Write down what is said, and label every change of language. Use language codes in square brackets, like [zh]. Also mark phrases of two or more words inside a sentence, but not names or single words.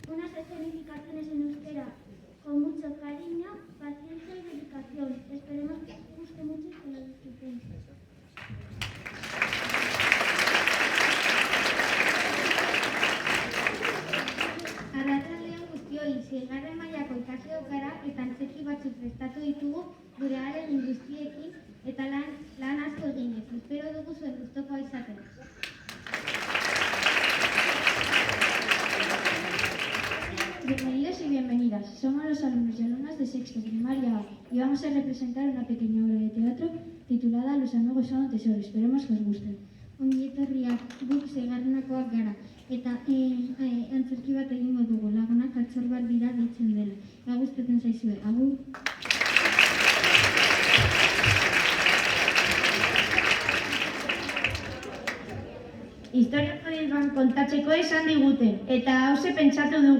[es] las escenificaciones en euskera con mucho cariño, paciencia y dedicación. Esperemos que os guste mucho y que lo disfrutéis. [eu] Arratsaldeon guztioi, 6. mailako ikasleok gara eta antzerki batzuk prestatu ditugu gure ahalegin guztiekin eta lan asko eginez. Espero dugu zuen gustukoa izatea. [es] Bienvenidos y bienvenidas. Somos los alumnos y alumnas de sexto primaria A y vamos a representar una pequeña obra de teatro titulada Los amigos son un tesoro. Esperemos que os guste. [eu] Ongi etorriak, guk 6. gara eta antzerki bat egingo dugu, lagunak altxor bat dira deitzen dela. Gustatzen zaizue, agur. Historia proiektuan kontatzeko esan digute, eta hauze pentsatu dugu.